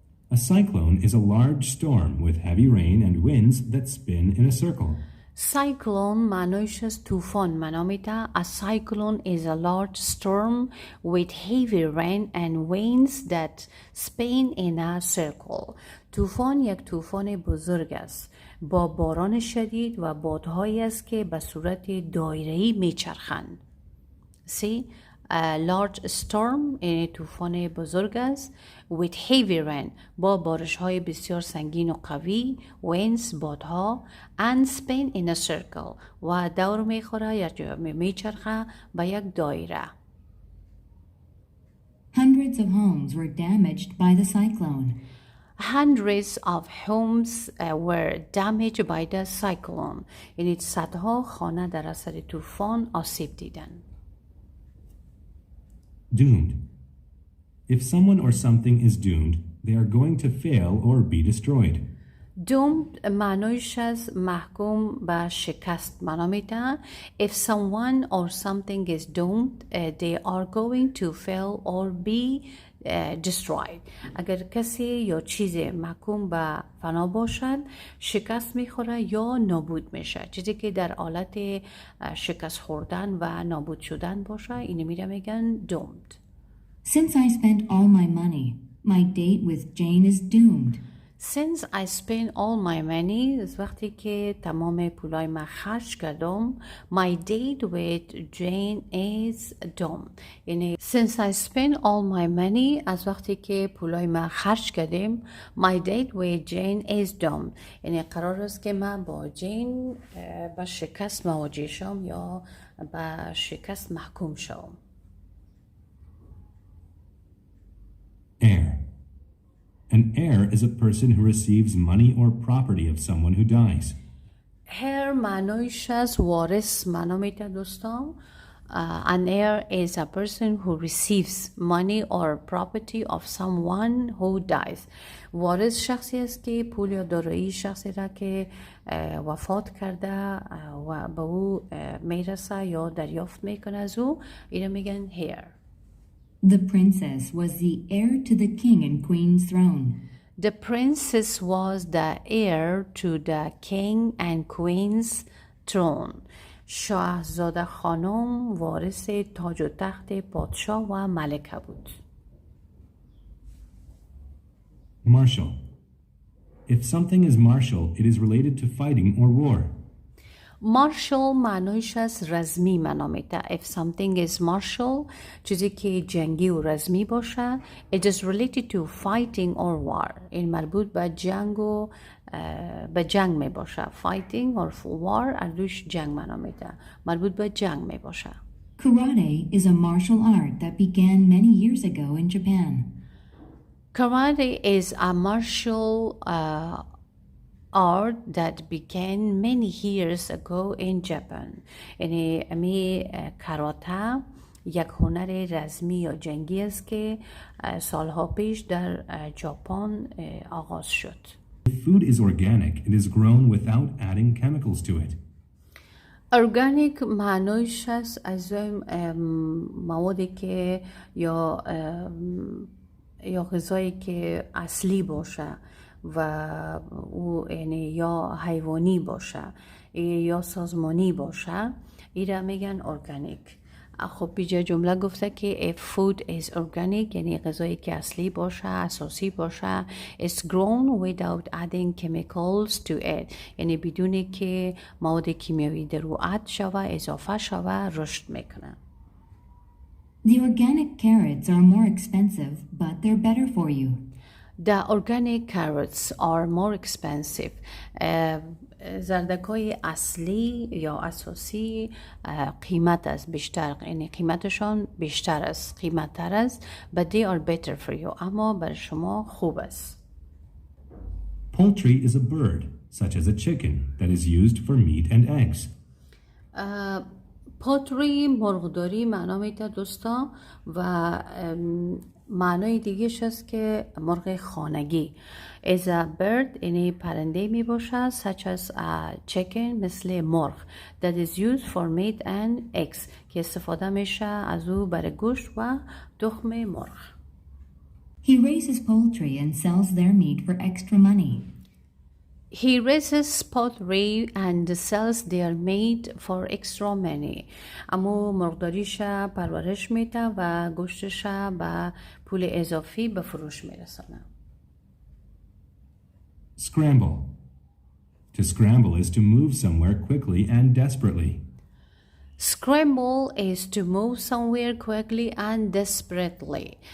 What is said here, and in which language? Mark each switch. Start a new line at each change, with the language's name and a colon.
English: A cyclone is a large storm with heavy rain and winds that spin in a circle.
Persian: Cyclone معنیش از طوفان منامیده.
English: A cyclone is a large storm with heavy rain and winds that spin in a circle.
Persian: طوفان یک طوفان بزرگ است با باران شدید و بادهایی است که به صورت دایره‌ای میچرخند.
English: See, a large storm
Persian: یعنی طوفان بزرگ است.
English: with heavy rain
Persian: با بارش های بسیار سنگین و قوی.
English: winds
Persian: بادها.
English: and spin in a circle
Persian: و دور میخوره یا میچرخه به یک دایره.
English: Hundreds of homes were damaged by the cyclone. Hundreds of homes were damaged by the cyclone.
Persian: یعنی صدها خانه در اثر طوفان آسیب دیدند.
English: Doomed. If someone or something is doomed, they are going to fail or be destroyed.
Persian: doomed معنیش از محکوم به شکست معنا میده.
English: If someone or something is doomed, they are going to fail or be destroyed.
Persian: اگر کسی یا چیزی محکوم به فنا باشد شکست میخوره یا نابود میشه. چیزی که در حالت شکست خوردن و نابود شدن باشه اینو میگن doomed.
English: Since I spent all my money, my date with Jane is doomed. Since I spent all my money
Persian: از وقتی که تمام پولای من خرج کردم
English: my date with Jane is doomed.
Persian: یعنی
English: since I spent all my money
Persian: از وقتی که پولای من خرج کردم
English: my date with Jane is doomed.
Persian: یعنی قرار است که من با جین به شکست مواجه شم یا به شکست محکوم شم.
English: Heir. An heir is a person who receives money or property of someone who dies.
Persian: heir معنیش از وارث معنا میده دوستان.
English: An heir is a person who receives money or property of someone who dies.
Persian: وارث شخصی است که پول یا دارایی شخصی را که وفات کرده و به او میرسه یا دریافت میکنه از او اینو میگن heir.
English: The princess was the heir to the king and queen's throne. The princess was the heir to the king and queen's throne.
Persian: شاهزاده خانم وارث تاج و تخت پادشاه و ملکه بود.
English: Martial. If something is martial, it is related to fighting or war.
Persian: مارشال معنیش از رزمی معنا میده.
English: If something is martial
Persian: چیزی که جنگی و رزمی باشه
English: it is related to fighting or war.
Persian: این مربوط به جنگ و به جنگ می باشه.
English: fighting or war
Persian: اردوش جنگ معنا میده. مربوط به جنگ می باشه.
English: Karate is a martial art that began many years ago in Japan. Karate is a martial art that began many years ago in Japan.
Persian: یعنی امی کاراته یک هنر رزمی یا جنگی است که سالها پیش در ژاپن آغاز شد.
English: If food is organic, it is grown without adding chemicals to it.
Persian: ارگانیک معنیش است از موادی که یا غذایی که اصلی باشه و او یعنی یا حیوانی باشه یا سازمانی باشه ایره میگن ارگانیک. خب بیجا جمله گفته که
English: if food is organic
Persian: یعنی غذایی که اصلی باشه اساسی باشه
English: it's grown without adding chemicals to it
Persian: یعنی بدون که مواد کیمیایی در او اد شوه اضافه شوه رشد میکنه.
English: The organic carrots are more expensive, but they're better for you. The organic carrots are more expensive.
Persian: زردکای اصلی یا اساسی قیمت است بیشتر یعنی قیمتشان بیشتر است قیمتتر است
English: but they are better for you
Persian: اما برای شما خوب است.
English: Poultry is a bird, such as a chicken, that is used for meat and eggs.
Persian: پولتری مرغداری معنا میده دوستان و معنای دیگهش است که مرغ خانگی.
English: is a bird
Persian: یعنی پرنده می باشد
English: such as a chicken
Persian: مثل مرغ
English: that is used for meat and eggs
Persian: که استفاده میشه از او برای گوشت و تخم مرغ.
English: He raises poultry and sells their meat for extra money. He raises poultry and sells their meat for extra money.
Persian: اما مرغداریش پرورش میده و گوشتش به پول اضافی به فروش میرسانه.
English: Scramble. To scramble is to move somewhere quickly and desperately. Scramble is to move somewhere quickly and desperately.